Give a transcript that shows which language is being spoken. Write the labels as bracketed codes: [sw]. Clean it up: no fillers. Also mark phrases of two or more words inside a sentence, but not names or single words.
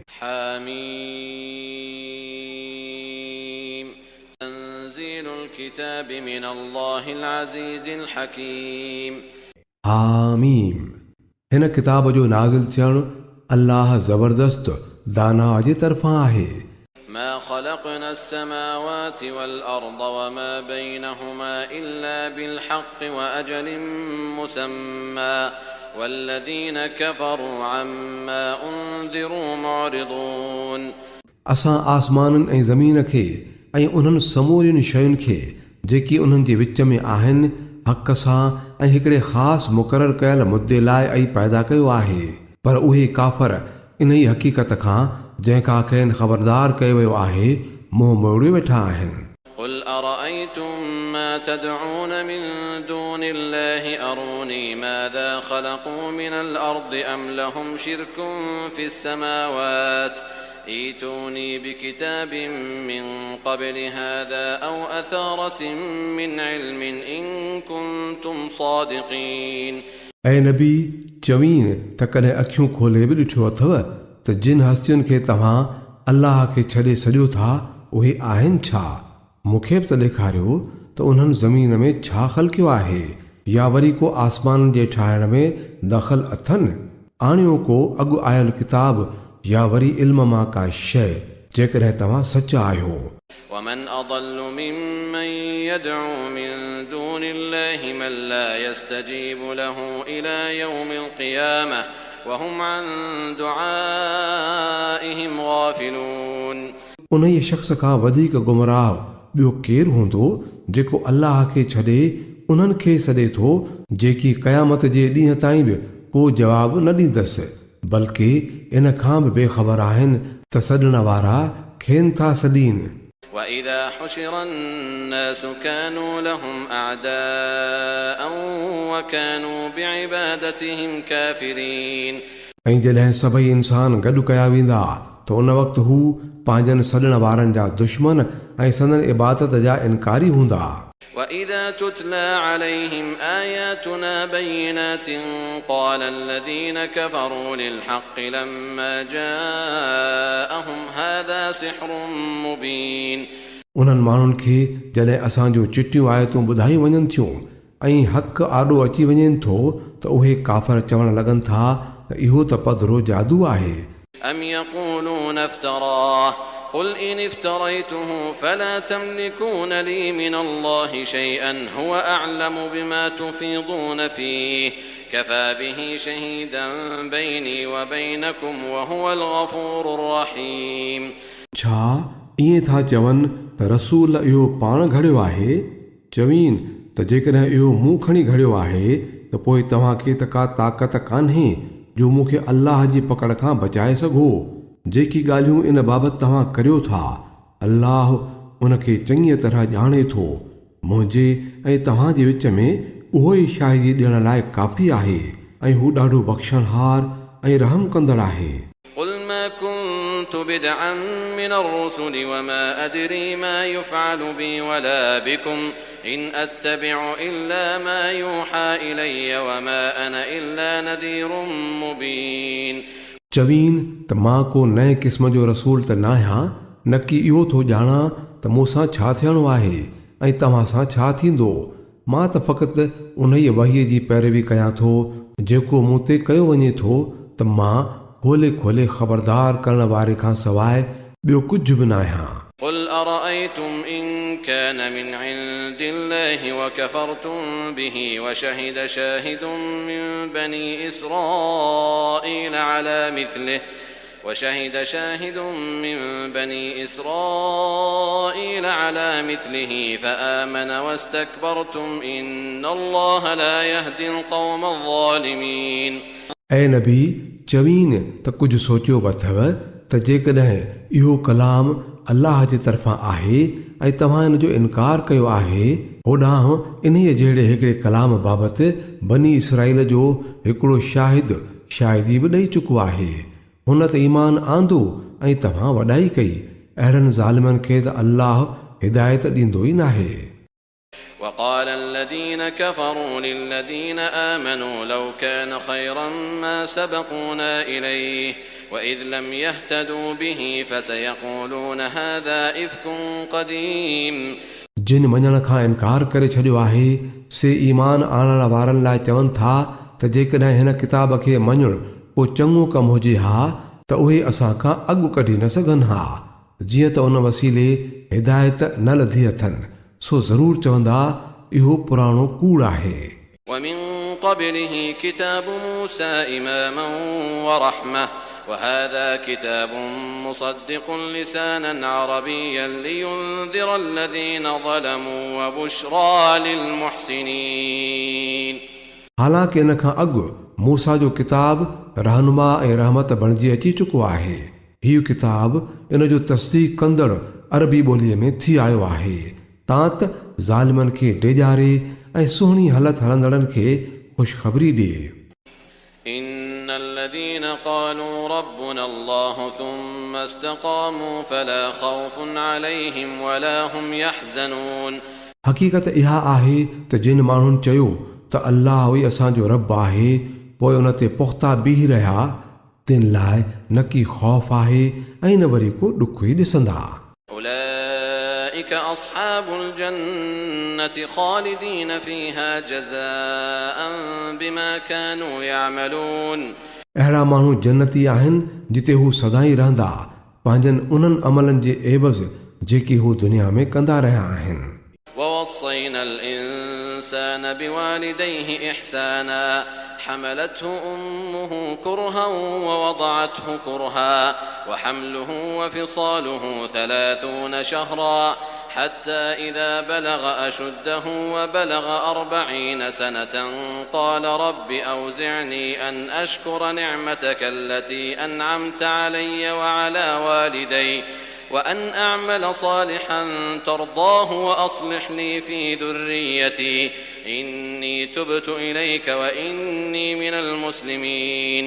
[ar] حم تنزيل الكتاب من الله العزيز الحكيم. [sd] हामीम हिन किताब जो नाज़िल थियणु अल्लाह ज़बरदस्त दाना जे तरफ़ां आहे। [ar] ما خلقنا السماوات والأرض وما بينهما إلا بالحق وأجل مسمى والذين كفروا عما أنذروا معرضون। [sd] असां आसमाननि ऐं ज़मीन खे ऐं उन्हनि समूरियुनि शयुनि खे जेकी उन्हनि जे विच में आहिनि हक़ सां ऐं हिकिड़े ख़ासि मुक़ररु कयल मुद्दे लाइ ऐं पैदा कयो आहे, पर उहे काफ़र इन ई हक़ीक़त खां जंहिंखां खेनि ख़बरदार कयो वियो आहे मुंहुं मोड़े वेठा आहिनि। [ar] قل أرأيتم ما تدعون من دون الله أروني ماذا خلقوا من الأرض أم لهم شرك في السماوات ائتوني بكتاب من قبل هذا أو أثارة من علم إن كنتم صادقين। [sd] ऐं नबी चवीन त कॾहिं अखियूं खोले बि ॾिठो अथव त जिन हस्तियुनि खे तव्हां अल्लाह खे छॾे सॼो था उहे आहिनि छा? मूंखे बि त ॾेखारियो त उन्हनि ज़मीन में छा ख़लक़ियो आहे, या वरी को आसमान जे ठाहिण में दख़ल अथनि, आणियो को अॻु आयल किताब या वरी इल्म मां का शइ जेकॾहिं तव्हां सच आहियो। [ar] ومن أضل ممن يدعو من دون الله من لا يستجيب له إلى يوم القيامة وهم عن دعائهم غافلون। [sd] उन ई शख़्स खां वधीक गुमराह ॿियो केरु हूंदो जेको अल्लाह खे छॾे उन्हनि खे सॾे थो जेकी क़यामत जे ॾींहं ताईं बि को जवाबु न ॾींदसि, बल्कि इन खां बि बेख़बर आहिनि त सॾण वारा खेनि था सॾीनि। [ar] وإذا حشر الناس كانوا لهم أعداء وكانوا بعبادتهم كافرين। [sd] ऐं जॾहिं सभई इंसान गॾु कया वेंदा त उन वक़्तु हू पंहिंजनि सॾण वारनि जा दुश्मन ऐं संदन इबादत जा इनकारी हूंदा। [ar] وإذا تتلى عليهم آياتنا بينات قال الذين كفروا للحق لما جاءهم هذا سحر مبين। [sd] उन्हनि माण्हुनि खे जॾहिं असांजो चिटियूं आयतूं ॿुधाई वञनि थियूं ऐं हक़ आॾो अची वञे थो त उहे काफ़र चवण लॻनि था त इहो त पधरो जादू आहे। [ar] أم يقولون افتراه قل إن افتريته فلا تملكون لي من الله شيئا هو أعلم بما تفيضون فيه كفى به شهيدا بيني وبينكم وهو الغفور الرحيم। [sd] छा ईअं था चवनि त रसूल इहो पाण घड़ियो आहे? चवीन त जेकॾहिं इहो मूं खणी घड़ियो आहे त पोइ तव्हांखे त का ताक़त कान्हे जो मूंखे अल्लाह जी पकड़ खां बचाए सघो। जेकी ॻाल्हियूं इन बाबति तव्हां करियो था अल्लाह उनखे चङीअ तरह ॼाणे थो। मुंहिंजे ऐं तव्हां जे विच में उहो ई शाहिदी ॾियण लाइ काफ़ी आहे ऐं हू ॾाढो बख़्शणहार ऐं रहम कंदड़ आहे। [ar] قل ما كنت بدعا من الرسل وما أدري ما يفعل بي ولا بكم إن أتبع إلا ما يوحى إلي وما أنا إلا نذير مبين। [sd] चवीन त मां को नए क़िस्म जो रसूल त न आहियां, न कि इहो थो ॼाणा त मूंसां छा थियणो आहे ऐं तव्हां सां छा थींदो। मां त फ़क़ति उन ई वहीअ जी पैरवी कयां थो जेको मूं ते कयो वञे थो, त मां खोले खोले ख़बरदार करण वारे खां सवाइ ॿियो कुझु बि न आहियां। [ar] قل أرأيتم إن كان من عند الله وكفرتم به وشهد شاهد من بني إسرائيل على مثله فآمن واستكبرتم إن الله لا يهدي القوم الظالمين। [sd] ऐं नबी चवीन त कुझु सोचियो बि अथव त जेकॾहिं इहो कलाम अल्लाह जे तरफ़ां आहे ऐं तव्हां इन जो इनकार कयो आहे, होॾांहुं इन्हीअ जहिड़े हिकिड़े कलाम बाबति बनी इसराईल जो हिकिड़ो शाहिदी बि ॾेई चुको आहे। हुन त ईमान आंदो ऐं तव्हां वॾाई कई। अहिड़नि ज़ालिमनि खे त अल्लाह हिदायत ॾींदो ई नाहे। [ar] وقال الذين كفروا للذين آمنوا لو كان خيرا ما سبقونا إليه وإذ لم يهتدوا به فسيقولون هذا إفك قديم [sd] जिन मञण खां इनकार करे छॾियो आहे से ईमान आणण वारनि लाइ चवनि था त जेकॾहिं हिन किताब खे मञणु पोइ चङो कमु हुजे हा त उहे असां खां अॻु कढी न सघनि हा जीअं त उन वसीले हिदायत न लधी अथनि सो ज़रूरु चवंदा इहो पुराणो कूड़ आहे [ar] ومن قبله كتاب موسى إماما ورحمة وهذا كتاب مصدق لسانا عربيا لينذر الذين ظلموا وبشرى للمحسنين [sd] हालांकि इन खां अॻु मूसा जो किताब रहनुमा ऐं रहमत बणिजी अची चुको आहे हीउ किताब इन जो तस्दीक कंदड़ अरबी ॿोलीअ में थी आयो आहे तां त ज़ालिमनि खे डेॼारे ऐं सुहिणी हालत हलंदड़नि खे ख़ुशख़बरी ॾिए [ar] إن الذين قالوا ربنا الله ثم استقاموا فلا خوف عليهم ولا هم يحزنون [sd] हक़ीक़त इहा आहे त जिन माण्हुनि चयो त अल्लाह ई असांजो रब आहे पोइ उन ते पुख़्ता बीह रहिया तिन लाइ न की ख़ौफ़ आहे ऐं न वरी को ॾुख ई ॾिसंदा [ar] أولئك أصحاب الجنة خالدين فيها جزاء بما كانوا يعملون [sd] अहिड़ा माण्हू जन्नती आहिनि जिते हू सदाई रहंदा पंहिंजनि उन्हनि अमलनि जे एवज़ जेकी हू दुनिया में कंदा रहिया आहिनि [ar] ووصينا الإنسان بوالديه إحسانا حملته أمه كرها ووضعته كرها وحمله وفصاله 30 شهرا حتى إذا بلغ أشده وبلغ 40 سنة قال رب أوزعني أن أشكر نعمتك التي أنعمت علي وعلى والدي وأن أعمل صالحا ترضاه وأصلح لي في ذريتي إني تبت إليك وإني من المسلمين